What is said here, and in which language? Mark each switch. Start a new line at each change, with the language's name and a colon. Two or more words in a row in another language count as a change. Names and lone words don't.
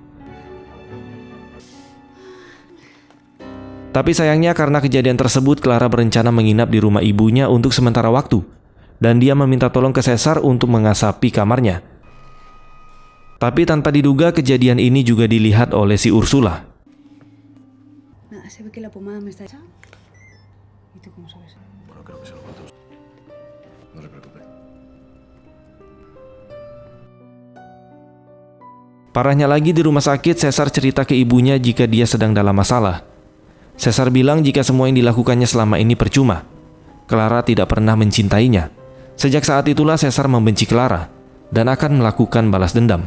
Indonesian: Tapi sayangnya karena kejadian tersebut, Clara berencana menginap di rumah ibunya untuk sementara waktu. Dan dia meminta tolong ke Caesar untuk mengasapi kamarnya. Tapi tanpa diduga kejadian ini juga dilihat oleh si Ursula.
Spanish: Nada, se ve que la pomada me está hecha. ¿Y tú cómo sabes? Bueno, creo que se lo cuento. No se preocupe.
Indonesian: Parahnya lagi di rumah sakit, Caesar cerita ke ibunya jika dia sedang dalam masalah. Caesar bilang jika semua yang dilakukannya selama ini percuma. Clara tidak pernah mencintainya. Sejak saat itulah Caesar membenci Clara dan akan melakukan balas dendam.